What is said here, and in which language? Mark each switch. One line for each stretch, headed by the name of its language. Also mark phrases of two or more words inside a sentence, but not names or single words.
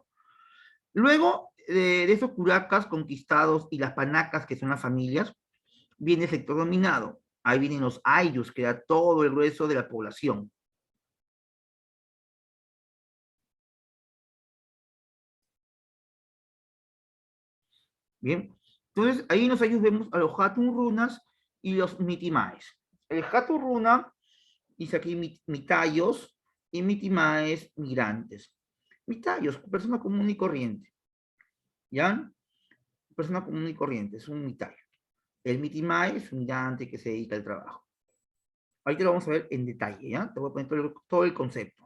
Spanish: Luego de esos curacas conquistados y las panacas, que son las familias, viene el sector dominado. Ahí vienen los ayllus, que era todo el grueso de la población. Bien, entonces ahí en los ayllus vemos a los
Quechua: hatun runas
Spanish: y los mitimaes. El
Quechua: hatun runa
Spanish: dice aquí mitayos y mitimaes migrantes. Mitayos, persona común y corriente. ¿Ya? Persona común y corriente, es un mitayo. El mitimae es un migrante que se dedica al trabajo. Ahorita lo vamos a ver en detalle, ¿ya? Te voy a poner todo el concepto.